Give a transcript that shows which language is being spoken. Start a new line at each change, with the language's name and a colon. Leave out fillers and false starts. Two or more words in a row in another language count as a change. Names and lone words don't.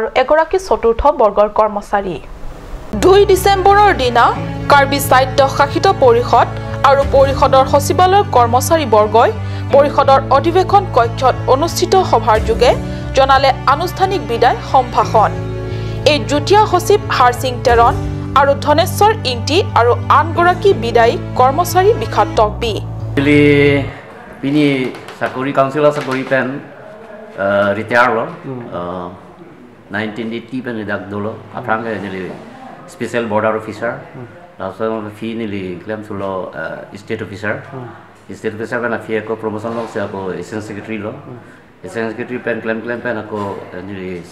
Assamese: এগৰাকী চতুৰ্থ বৰ্গৰ কৰ্মচাৰী 2 ডিচেম্বৰৰ দিনা কাৰ্বি সাহিত্য শাসিত পৰিষদ আৰু পৰিষদৰ সচিবালয়ৰ কৰ্মচাৰী বৰ্গই পৰিষদৰ অধিৱেশন কক্ষত অনুষ্ঠিত সভাৰ যোগে জনালে আনুষ্ঠানিক বিদায় সম্ভাষণ এই যুটীয়া সচিব হাৰসিং তেৰণ আৰু ধনেশ্বৰ ইংটি আৰু আনগৰাকী বিদায়ী কৰ্মচাৰী বিখ্যাত বি
Karbi: Pini Sakuri Councilor Sakuri Pen retire 1980 pen dak dolo apranga nili
English: special border officer
Karbi: also fi nili claim sulo
English: state officer
Karbi: kan afia ko promotion lo se ako
English: assistant secretary
Karbi: lo
English: assistant secretary
Karbi: pen claim pen ako nili